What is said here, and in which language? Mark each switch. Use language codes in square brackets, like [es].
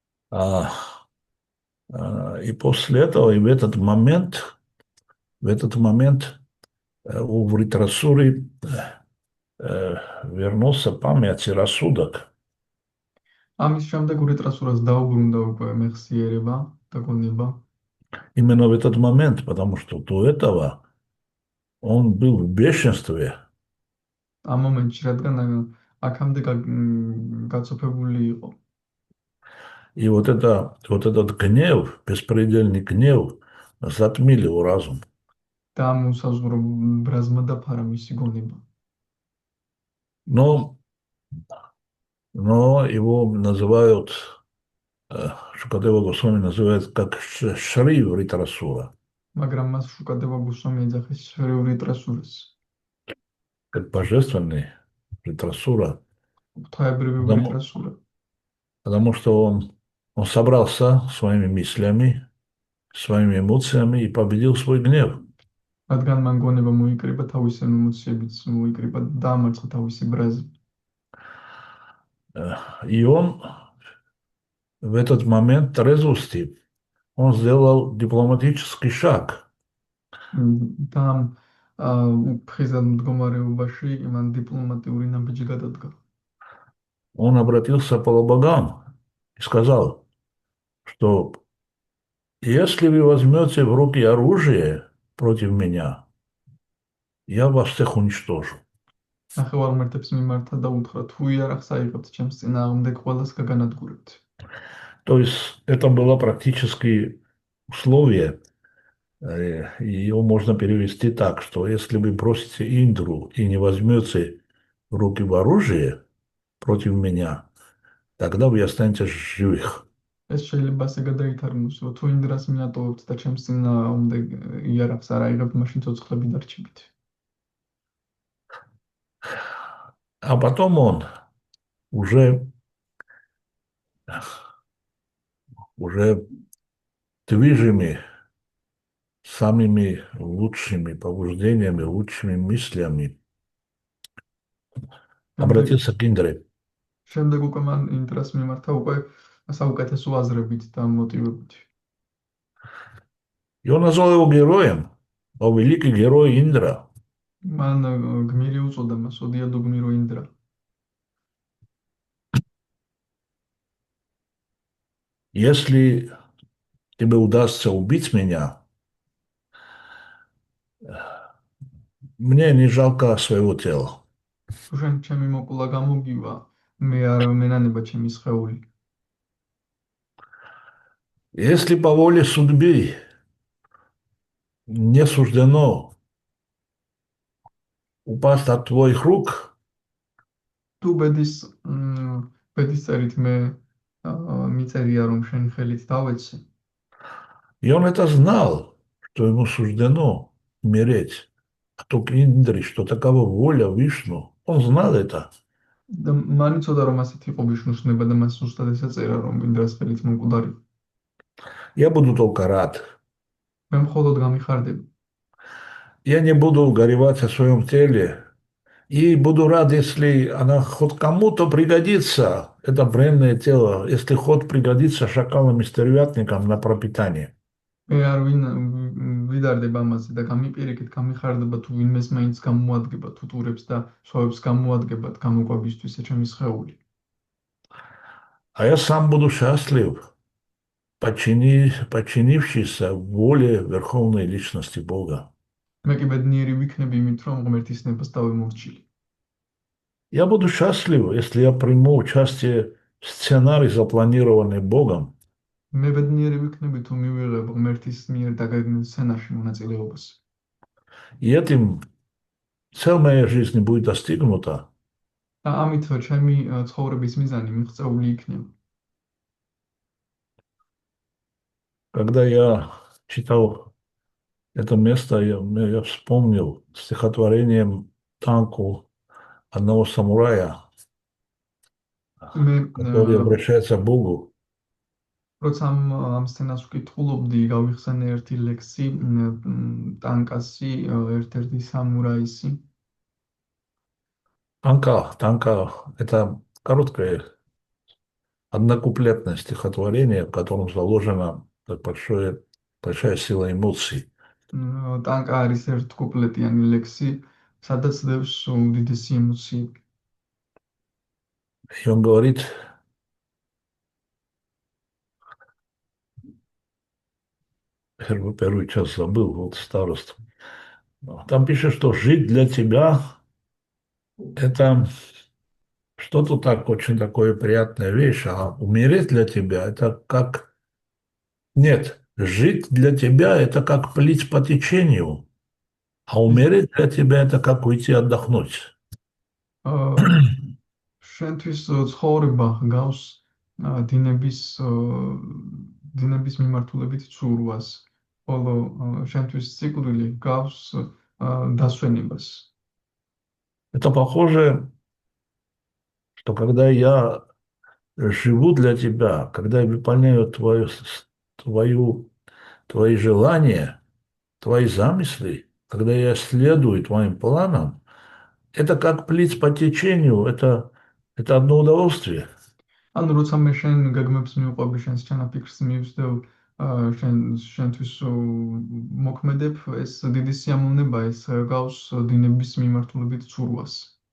[ru] А, и после этого, и в этот момент у Вритрасури вернулся память и рассудок. [ka] ამის შემდეგ ურიტრასურას დაუბრუნდა უკვე მეხსიერება და გონება. [ru] Именно в этот момент, потому что до этого он был в бешенстве. [ka] ამ მომენტში რადგან აქამდე გაცოფებული იყო. [ru] И вот этот гнев, беспредельный гнев, затмил его разум. [ka] და ამ უსაზღვრო ბრაზმა დაფარა მისი გონება. [ru] Но, но его называют, Шукадева Госвами называют как Шри Вритрасура, [ka] მაგრამ მას შუკადევა გუსვამი ეძახის შრი ურიტრასურას. [ru] как божественный Вритрасура, [ka] ღვთაებრივი [ru] потому, [ka] ურიტრასურა. [ru] потому что он собрался своими мыслями, своими эмоциями и победил свой гнев. [ka] რადგან მან გონება მოიკრიბა თავისი ემოციებიც მოიკრიბა და დაამარცხა თავისი ბრაზი. [ru] И он в этот момент трезвости, он сделал дипломатический шаг. [ka] და ამ ფხიზად მდგომარეობაში მან დიპლომატიური ნაბიჯი გადადგა. [ru] Он обратился к полубогам и сказал, что если вы возьмете в руки оружие против меня, я вас всех уничтожу. [ka] ნახევარმართებს მიმართა და უთხრა თუ იარაღს აიღებთ ჩემს წინააღმდეგ ყველას გაგანადგურებთ. [ru] То есть это было практически условие, ее можно перевести так, что если вы бросите Индру и не возьмете в руки в оружие против меня, тогда вы останетесь живых. [ka] ეს შეიძლება ასე გადაითარგმნოს, რომ თუ ინდრას მიატოვებთ და ჩემს წინააღმდეგ იარაღს არ აიღებთ, მაშინ ცოცხლები დარჩებით. [ru] А потом он уже движимый самыми лучшими побуждениями, лучшими мыслями обратился к Индре. [ka] შემდეგ უკვე მან ინდრას მიმართა უკვე საუკეთესო აზრებით და მოტივებით. [ru] И он назвал его героем, о великий герой Индра. [ka] მან გმირი უწოდა მას, ოდიადო გმირო ინდრა. [ru] Если тебе удастся убить меня, мне не жалко своего тела. [ka] თუ შენ ჩემი მოკლა გამოგივა, მე არ მენანება ჩემი სხეული. [ru] Если по воле судьбы не суждено упасть от твоих рук, [ka] თუ ბედის წერით მე მიწერია რომ შენ ხელით დავეცე. [ru] и он это знал, что ему суждено умереть. А то Индри, что такова воля Вишну, он знал это. [ka] და მან იცოდა რომ ასეთი იყო ვიშნუს ნება და მას ზუსტად ესეწერა რომ ინდრას ხელით მომკვდარი. [ru] Я буду только рад. [ka] მე მხოლოდ გამიხარდები. [ru] Я не буду горевать о своем теле. И буду рад, если она хоть кому-то пригодится, это бренное тело, если хоть пригодится шакалам и стервятникам на пропитание. [ka] მე არ ვიდარდება ამაზე და გამიპირიქით გამიხარდება თუ ვინმეს მაინც გამოადგება თუ ტურებს და სვავებს გამოადგებათ გამოყვებისთვის ჩემი სხეული. [ru] А я сам буду счастлив, подчинившийся воле Верховной Личности Бога. [ka] მე კი ბედნიერი ვიქნები იმით რომ ღმერთის ნებას დავემორჩილი. [ru] Я буду счастлив, если я приму участие в сценарии, запланированный Богом. [ka] მე ბედნიერი ვიქნები თუ მივიღებ ღმერთის მიერ დაგეგმილ სცენარში მონაწილეობას. [ru] И этим цель моей жизни будет достигнута. [ka] და ამით ჩემი ცხოვრების მიზანი მიღწეული იქნება. [ru] Когда я читал это место, я вспомнил стихотворением «Танку» одного самурая, [ka] მე [ru] который обращается к Богу. [ka] როცა ამ სცენას ვკითხულობდი, გავიხსენე ერთი ლექსი ტანკასი, ერთ-ერთი სამურაისი. [ru] Танка — это короткое однокуплетное стихотворение, в котором заложена большая сила эмоций. [ka] ტანკა არის ერთკუპლეტიანი ლექსი, სადაც დევს უდიდესი ემოციები. [ru] И он говорит, первый час забыл, вот старост. Там пишет, что жить для тебя — это что-то так, очень такое приятная вещь, а умереть для тебя — это как... Нет, жить для тебя — это как плыть по течению, а [ka] ის [ru] умереть для тебя — это как уйти отдохнуть. [ka] აა, შენთვის ცხოვრება გავს დინების დინების მიმართულებით ცურვას, ხოლო შენთვის ციკლი გავს დასვენებას. [ru] Это похоже, что когда я живу для тебя, когда я выполняю твою, твои желания, твои замыслы, когда я следую твоим планам, это как плыть по течению, это одно удовольствие. [ka] ანუ როცა მე შენ გეგმებს მივყვები, შენს ჩანაფიქრს მივსდევ, შენთვის მოქმედებ, ეს დიდი სიამოვნებაა, ეს გავს დინების მიმართულებით ცურვას.